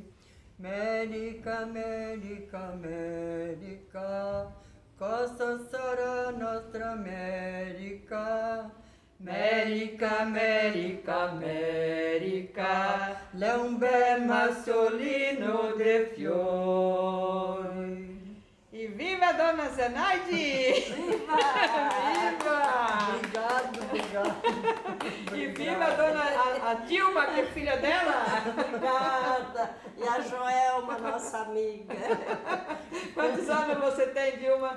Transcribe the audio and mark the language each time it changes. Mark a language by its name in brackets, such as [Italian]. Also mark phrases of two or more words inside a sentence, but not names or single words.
[Italian] América, América, América, cosa sarà nostra América? América, América, América, è un bel maciolino de fiori. [Portuguese] E viva Dona Zenaide! Viva! Viva! Obrigado. E viva a Dilma, que é filha dela! Obrigada! E a Joelma, nossa amiga. Quantos anos você tem, Dilma?